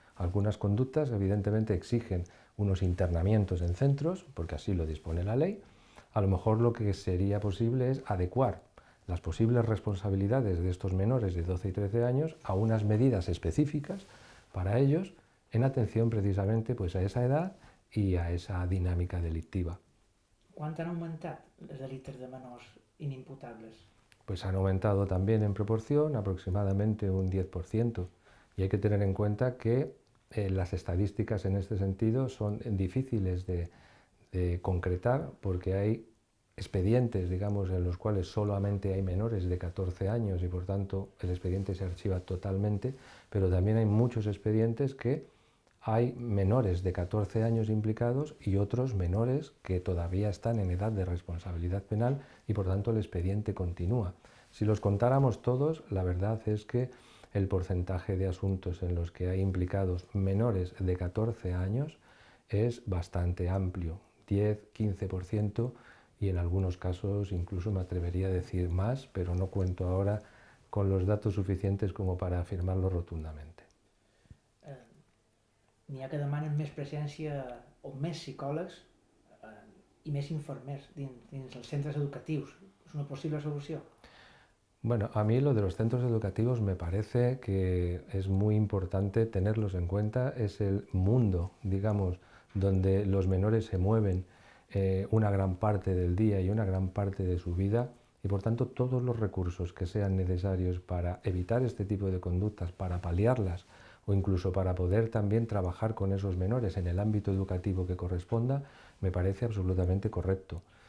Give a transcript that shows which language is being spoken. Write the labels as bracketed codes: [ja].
[es] Algunas conductas evidentemente exigen unos internamientos en centros, porque así lo dispone la ley. A lo mejor lo que sería posible es adecuar las posibles responsabilidades de estos menores de 12 y 13 años a unas medidas específicas para ellos en atención precisamente pues, a esa edad y a esa dinámica delictiva. [ca] Quant han augmentat els delictes de menors inimputables? [es] Pues han aumentado también en proporción aproximadamente un 10%. Y hay que tener en cuenta que las estadísticas en este sentido son difíciles de concretar porque hay expedientes, digamos, en los cuales solamente hay menores de 14 años y por tanto el expediente se archiva totalmente, pero también hay muchos expedientes que hay menores de 14 años implicados y otros menores que todavía están en edad de responsabilidad penal y por tanto el expediente continúa. Si los contáramos todos, la verdad es que el porcentaje de asuntos en los que hay implicados menores de 14 años es bastante amplio, 10-15%, y en algunos casos incluso me atrevería a decir más, pero no cuento ahora con los datos suficientes como para afirmarlo rotundamente. [ca] N'hi ha que demanen més presència o més psicòlegs i més infermers dins els centres educatius. És una possible solució? [es] Bueno, a mí lo de los centros educativos me parece que es muy importante tenerlos en cuenta. Es el mundo, digamos, donde los menores se mueven una gran parte del día y una gran parte de su vida y por tanto todos los recursos que sean necesarios para evitar este tipo de conductas, para paliarlas o incluso para poder también trabajar con esos menores en el ámbito educativo que corresponda, me parece absolutamente correcto.